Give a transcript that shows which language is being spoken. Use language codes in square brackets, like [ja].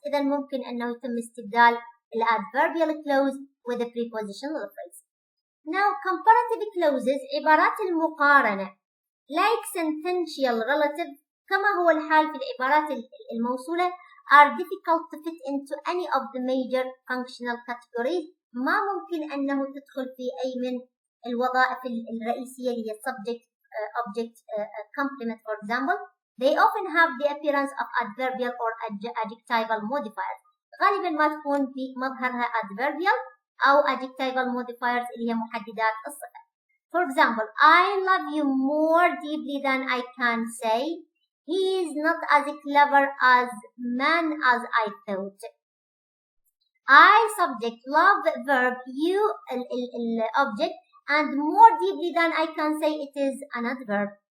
[ar] إذا ممكن أنه يتم استبدال adverbial clause with a prepositional phrase. [en] Now comparative clauses [ar] عبارات المقارنة [en] like sentential relative [ar] كما هو الحال في العبارات الموصولة [en] are difficult to fit into any of the major functional categories. [ar] ما ممكن أنه تدخل في أي من الوظائف الرئيسية اللي هي subject, object, complement for example. [en] They often have the appearance of adverbial or adjectival modifiers. [ar] غالبا ما تكون في مظهرها adverbial أو adjectival modifiers اللي هي محددات الصفة. [en] For example, I love you more deeply than I can say. He is not as clever as man as I thought. I subject, love verb, you object, and more deeply than I can say it is an adverb.